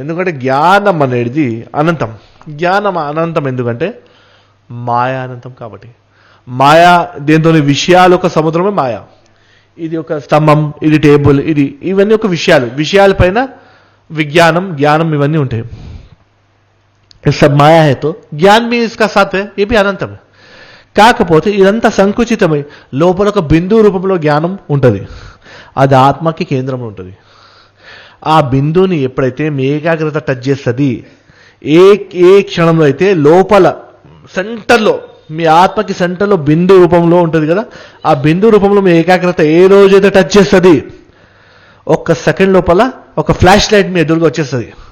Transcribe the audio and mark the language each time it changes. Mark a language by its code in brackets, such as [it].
[te] ఎందుకంటే జ్ఞానం అనేది అనంతం. జ్ఞానం అనంతం ఎందుకంటే మాయా అనంతం కాబట్టి. మాయా దేంతో విషయాలు ఒక సముద్రమే మాయా. ఇది ఒక స్తంభం, ఇది టేబుల్, ఇవన్నీ ఒక విషయాలపైన విజ్ఞానం, జ్ఞానం ఇవన్నీ ఉంటాయి. [hi] सब माया है तो ज्ञान भी इसका साथ है, ये भी [te] అనంతం. కాకపోతే ఇదంతా సంకుచితమై లోపల ఒక బిందువు రూపంలో జ్ఞానం ఉంటుంది. అది ఆత్మకి కేంద్రంలో ఉంటుంది. ఆ బిందువుని ఎప్పుడైతే మీ ఏకాగ్రత టచ్ చేస్తుంది, ఏ క్షణంలో అయితే లోపల సెంటర్లో మీ ఆత్మకి సెంటర్లో బిందు రూపంలో ఉంటుంది కదా, ఆ బిందు రూపంలో మీ ఏకాగ్రత ఏ రోజైతే టచ్ చేస్తుంది, ఒక్క సెకండ్ లోపల ఒక ఫ్లాష్ లైట్ మీ ఎదురుగా వచ్చేస్తుంది.